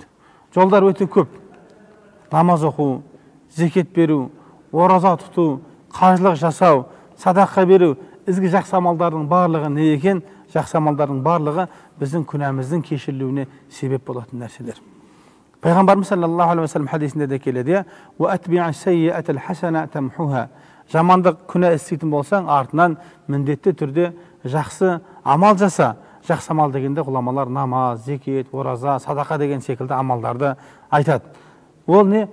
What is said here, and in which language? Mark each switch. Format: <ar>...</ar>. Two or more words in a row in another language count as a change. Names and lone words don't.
<kk>Жолдар өте көп. Намаз оқу, зекет беру, ораза тұту, қажылық жасау, садақа беру, ізгі жақсы амалдардың барлығы не екен? Жақсы амалдардың барлығы біздің күнәміздің кешірілуіне себеп болатын нәрселер.</kk> <ar>Пайғамбарымыз صلى الله عليه وسلم</ar> <kk>хадисінде де келеді,</kk> <ar>"وأتبع السيئة الحسنة تمحها".</ar> <kk>Жамандық күнә істейтін болсаң, артынан міндетті түрде жақсы амал жаса. Жақсы амал дегенде ғұламалар намаз, зекет, ораза, садақа деген секілді амалдарды айтады. Ол не?</kk>